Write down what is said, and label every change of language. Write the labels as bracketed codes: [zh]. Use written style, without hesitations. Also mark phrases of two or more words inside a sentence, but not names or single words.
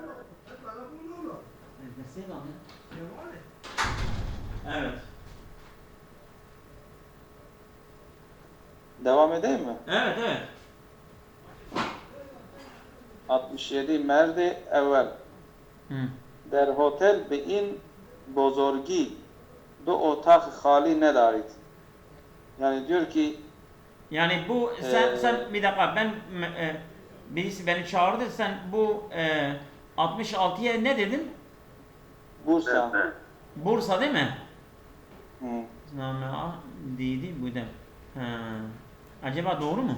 [tr] Ben. Evet. Devam edeyim mi? Evet, evet. 67 merdi evvel. Hı. [fa] در هتل به این بزرگی دو اتاق خالی ندارید. [tr] Yani diyor ki Yani bu sen bir dakika birisi beni çağırdı, sen bu 66'ya ne dedin? Bursa. Evet. Bursa değil mi? Hı. Dedi bu da. Acaba doğru mu?